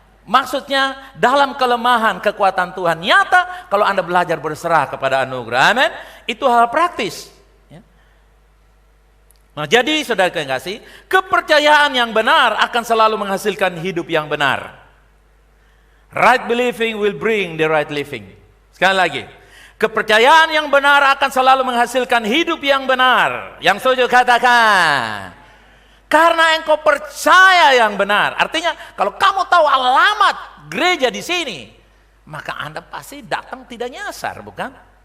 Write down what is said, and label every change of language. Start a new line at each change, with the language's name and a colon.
Indonesian: Maksudnya dalam kelemahan kekuatan Tuhan nyata kalau Anda belajar berserah kepada anugerah. Amin. Itu hal praktis. Nah, jadi saudara yang kasih, kepercayaan yang benar akan selalu menghasilkan hidup yang benar.
English: Right believing will bring the right living.
Indonesian: Sekali lagi, kepercayaan yang benar akan selalu menghasilkan hidup yang benar. Yang setuju katakan. Karena engkau percaya yang benar. Artinya kalau kamu tahu alamat gereja di sini, maka Anda pasti datang tidak nyasar, bukan?